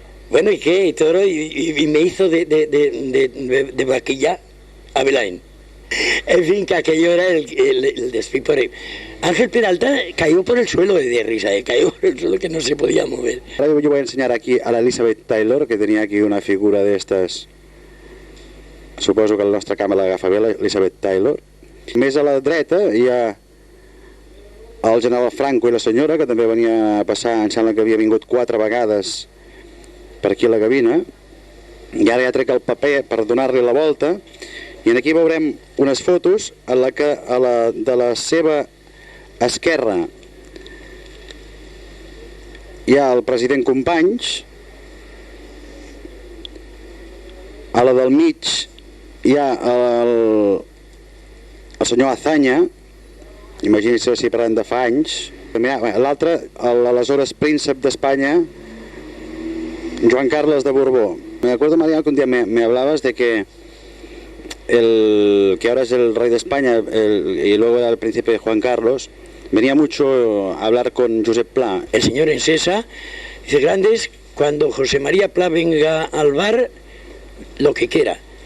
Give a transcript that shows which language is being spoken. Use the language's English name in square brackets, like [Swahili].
[Spanish] Bueno, ¿y qué? Y toro, y me hizo de vaquilla a Belain. En fin, que aquello era el despípore. Ángel Peralta cayó por el suelo de risa, cayó por el suelo que no se podía mover. Ahora yo voy a enseñar aquí a la Elizabeth Taylor, que tenía aquí una figura de estas. [Catalan] Suposo que la nostra càmera l'agafa bé, l'Elizabeth Taylor. Més a la dreta hi ha el general Franco i la senyora, que també venia a passar, em sembla que havia vingut 4 vegades per aquí a la Gavina, i ara ja trec el paper per donar-li la volta, i aquí veurem unes fotos en la que de la seva esquerra hi ha el president Companys, a la del mig hi ha el senyor Azaña, imagini's si parlem de fa anys, l'altre, l'aleshores príncep d'Espanya, Joan Carles de Borbó. [Spanish] Me acuerdo, Mariano, que un día me hablabas de que que ahora es el rey de España y luego era el príncipe Juan Carlos, venía mucho a hablar con Josep Pla. El señor Ensesa dice: Grandes, cuando José María Pla venga al bar, lo que quiera.